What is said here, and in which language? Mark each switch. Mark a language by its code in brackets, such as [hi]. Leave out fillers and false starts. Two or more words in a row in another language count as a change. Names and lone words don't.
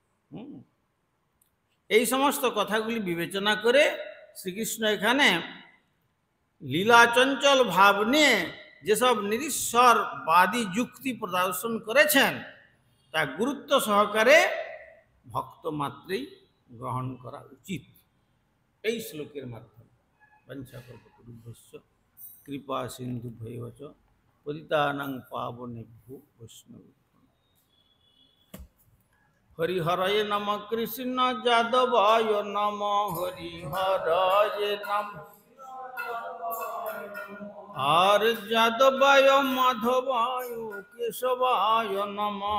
[bn] এই সমস্ত কথাগুলি বিবেচনা করে শ্রীকৃষ্ণ এখানে লীলাচঞ্চল ভাব নিয়ে যেসব নিরীশ্বরবাদী যুক্তি প্রদর্শন করেছেন, তা গুরুত্ব সহকারে ভক্ত মাত্রেই গ্রহণ করা উচিত। এই শ্লোকের মাধ্যমে [sa] বঞ্চাকল্পতরুভ্যশ্চ কৃপা সিন্ধুভ্যেব চ পতিতানাং পাবনেভ্যো বৈষ্ণবেভ্যো। হরিহরয় নম কৃষ্ণ যাদবায় নম, হরিহরয় নম আর যাদবায় মাধবায় কেশবায় নম।